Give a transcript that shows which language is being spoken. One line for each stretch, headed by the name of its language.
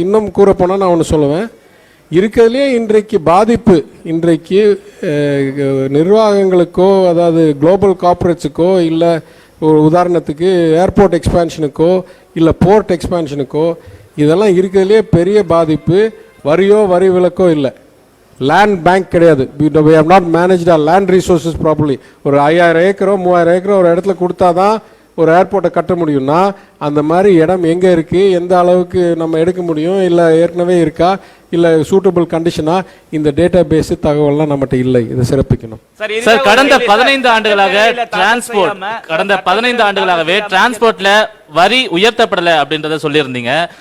Tamil: இன்னும் கூறப்போனால் நான் ஒன்று சொல்லுவேன். இருக்கிறதுலே இன்றைக்கு பாதிப்பு, இன்றைக்கு நிர்வாகங்களுக்கோ அதாவது குளோபல் கார்ப்பரேட்ஸுக்கோ இல்லை ஒரு உதாரணத்துக்கு ஏர்போர்ட் எக்ஸ்பேன்ஷனுக்கோ இல்லை போர்ட் எக்ஸ்பேன்ஷனுக்கோ இதெல்லாம் இருக்கிறதுலே பெரிய பாதிப்பு வரியோ வரி விலக்கோ இல்லை. லேண்ட் பேங்க் கிடையாது.
English: we have not managed our land resources properly.
Tamil: ஒரு 5000 ஏக்கரோ 3000 ஏக்கரோ ஒரு இடத்துல கொடுத்தா தான் ஒரு ஏர்போர்ட்டை கட்ட முடியும்னா அந்த மாதிரி இடம் எங்கே இருக்குது, எந்த அளவுக்கு நம்ம எடுக்க முடியும், இல்லை ஏற்கனவே இருக்கா, இல்லை சூட்டபிள் கண்டிஷனா, இந்த டேட்டா பேஸ் தகவல்லாம் நம்மகிட்ட இல்லை. இதை சிறப்பிக்கணும் சார். கடந்த 15 ஆண்டுகளாக கடந்த 15 ஆண்டுகளாகவே டிரான்ஸ்போர்ட்ல வரி உயர்த்தப்படலை அப்படின்றத சொல்லியிருந்தீங்க.